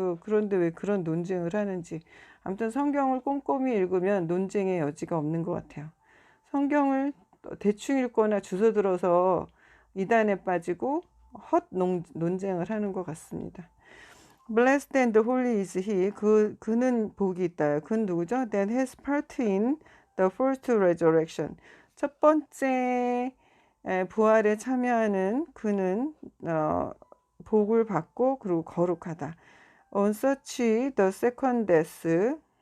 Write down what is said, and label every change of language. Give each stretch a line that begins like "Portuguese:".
Korean: 그런데 왜 그런 논쟁을 하는지. 아무튼 성경을 꼼꼼히 읽으면 논쟁의 여지가 없는 것 같아요. 성경을 대충 읽거나 주워 들어서 이단에 빠지고 논쟁을 하는 것 같습니다.
English: Blessed and holy is he.
Korean: 그는 복이 있다. 그는 누구죠?
English: That has part in the first resurrection.
Korean: 첫 번째 부활에 참여하는 그는 복을 받고 그리고 거룩하다.
English: On such the second death.